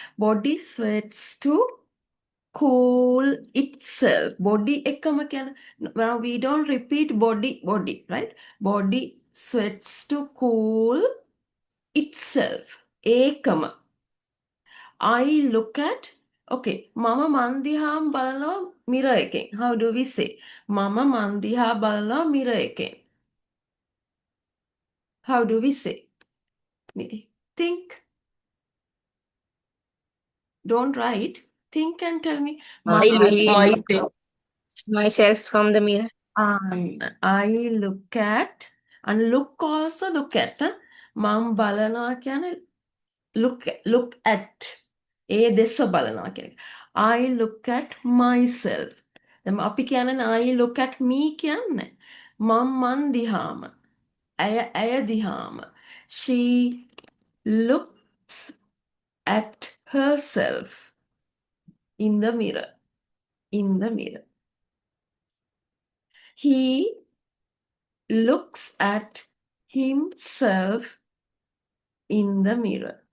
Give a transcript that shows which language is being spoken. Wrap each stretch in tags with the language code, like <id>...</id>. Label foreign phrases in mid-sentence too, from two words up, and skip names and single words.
<en>Body sweats to cool itself.</en> <si>Body ekama කියන.</si> <en>Now we don't repeat body, right? Body sweats to cool itself. Ekama. I look at,</en> <si>okay, මම මන් දිහාම බලනවා mirror එකෙන්.</si> <en>How do we say?</en> <si>මම මන් දිහා බලනවා mirror එකෙන්.</si> <en>How do we say? Think. Don't write. Think and tell me. I look myself. myself from the mirror. I look at, and look also look at.</en> <si>මම බලනවා කියන්නේ</si> <en>look at.</en> <si>ඒ දෙස බලනවා කියන එක.</si> <en>I look at myself.</en> <si>දැන් අපි කියන්නේ</si> <en>I look at me</en> <si>කියන්නේ. මන් දිහාම. ඇය දිහාම.</si> <en>She looks at herself in the mirror. In the mirror. He looks at himself in the mirror.</en>